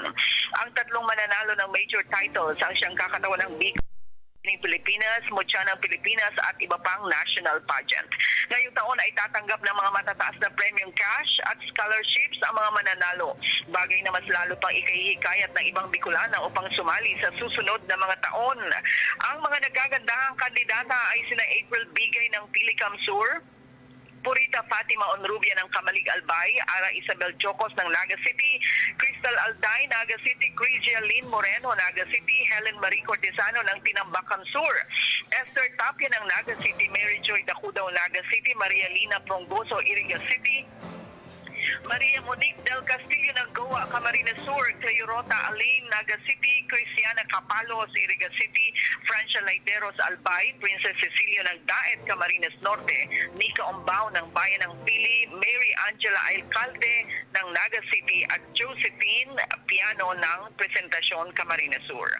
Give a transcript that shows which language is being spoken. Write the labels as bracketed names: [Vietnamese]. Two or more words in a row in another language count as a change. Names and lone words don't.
[Filipino] Ang tatlong mananalo ng [English] major titles [Filipino] ang siyang kakatawan ng Bicol Pilipinas, Mutya ng Pilipinas at iba pang national pageant. Ngayong taon ay tatanggap ng mga matataas na premium cash at scholarships ang mga mananalo. Bagay na mas lalo pang ikahihikayat ng ibang Bicolana upang sumali sa susunod na mga taon. Ang mga nagagandahang kandidata ay sina April Bigay ng Pilicam Sur, Purita Fatima Onrubia ng Kamalig Albay, Ara Isabel Chocos ng Naga City, Crystal Alday, Naga City, Crigia Lynn Moreno, Naga City, Helen Marie Cortesano ng Tinambakan Sur, Esther Tapia ng Naga City, Mary Joy Dacudaw, Naga City, Maria Lina Prongoso, Iriga City, Maria Monique Del Castillo ng Goa, Camarines Sur, Cleorota Alain, Naga City, Cristiana Capalos, Iriga City, Francia Laideros, Albay, Princess Cecilio ng Daet, Camarines Norte, Nika Ombao ng Bayan ng Pili, Mary Angela Alcalde ng Naga City at Josephine Piano ng Presentasyon, Camarines Sur.